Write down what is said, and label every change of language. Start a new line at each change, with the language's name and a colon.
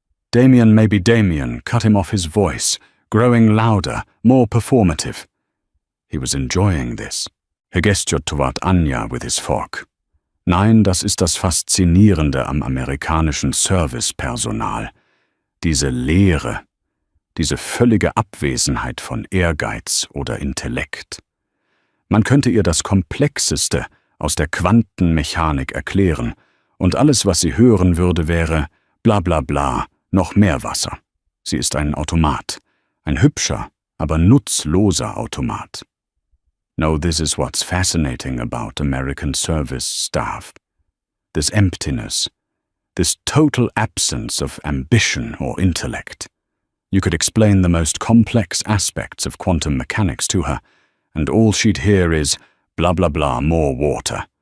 English: Damien, maybe Damien, cut him off his voice, growing louder, more performative. He was enjoying this. Er gestuert Anja with his fork.
German: Nein, das ist das Faszinierende am amerikanischen Servicepersonal. Diese Leere, diese völlige Abwesenheit von Ehrgeiz oder Intellekt. Man könnte ihr das Komplexeste aus der Quantenmechanik erklären, und alles, was sie hören würde, wäre bla bla bla, noch mehr Wasser. Sie ist ein Automat, ein hübscher, aber nutzloser Automat.
English: No, this is what's fascinating about American service staff. This emptiness, this total absence of ambition or intellect. You could explain the most complex aspects of quantum mechanics to her, and all she'd hear is, blah blah blah, more water.